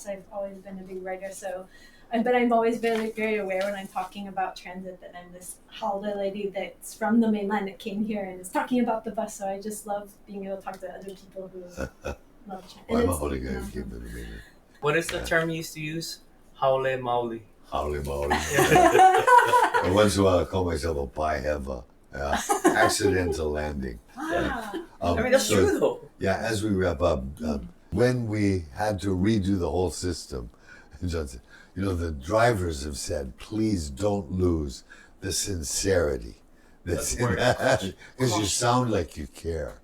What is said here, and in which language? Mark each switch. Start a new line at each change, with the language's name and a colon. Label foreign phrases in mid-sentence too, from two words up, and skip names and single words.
English: I've always been a big rider, but I'm always very, very aware when I'm talking about transit that I'm this holiday lady that's from the mainland that came here and is talking about the bus. So I just love being able to talk to other people who love transit. Well, I'm a holy guy who came to the mainland. What is the term you used to use?
Hawaiian: Haole maoli. Haole maoli.
English: And once in a while I call myself a paiheva. Accidental landing. I mean, that's true though. Yeah, as we wrap up, when we had to redo the whole system, John said, the drivers have said, please don't lose the sincerity that's in that, because you sound like you care.